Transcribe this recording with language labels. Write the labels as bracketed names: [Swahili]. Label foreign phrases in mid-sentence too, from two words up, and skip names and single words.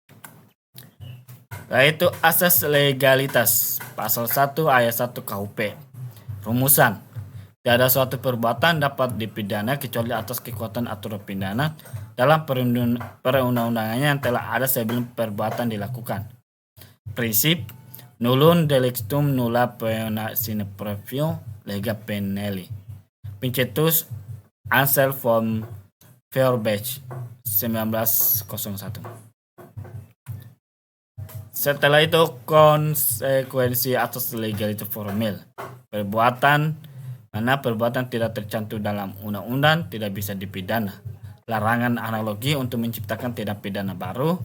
[Indonesian] Yaitu asas legalitas, pasal 1 ayat 1 KUP. Rumusan, tidak ada suatu perbuatan dapat dipidana kecuali atas kekuatan aturan pidana dalam perundang-undangannya yang telah ada sebelum perbuatan dilakukan. Prinsip, [Latin] nullum delictum nulla poena sine previo lega penali. [Indonesian] Pencetus Ansel von Feuerbach 1901. Setelah itu, konsekuensi atas legalitas formal. Perbuatan tidak tercantum dalam undang-undang tidak bisa dipidana. Larangan analogi untuk menciptakan tindak pidana baru.